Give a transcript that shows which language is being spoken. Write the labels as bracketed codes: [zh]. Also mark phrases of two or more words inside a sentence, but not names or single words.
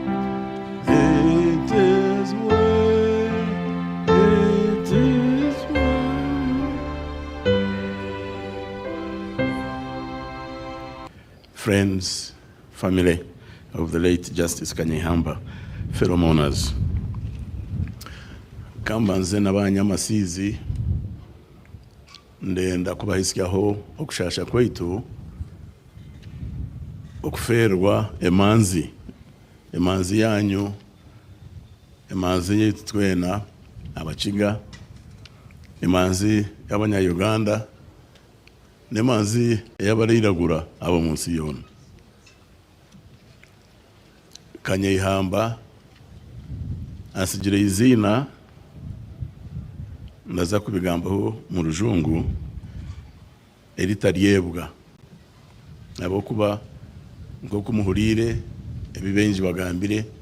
[en] It is well, it is well. Friends, family of the late Justice Kanyeihamba, fellow mourners, [cgg] kamba nze n'abanyamasizi ndenda kubahisikyaho okushasha kwaitu okuferwa emanzi yanyu, emanzi yaitu twena abakiga, emanzi y'abanya-Uganda, n'emanzi y'abariragura abo munsi yona. Kanyeihamba asigire izina ndaza kubigambaho mu rujungu eritaryebwa abokuba ngo kumuhurire ebibenji bagambire.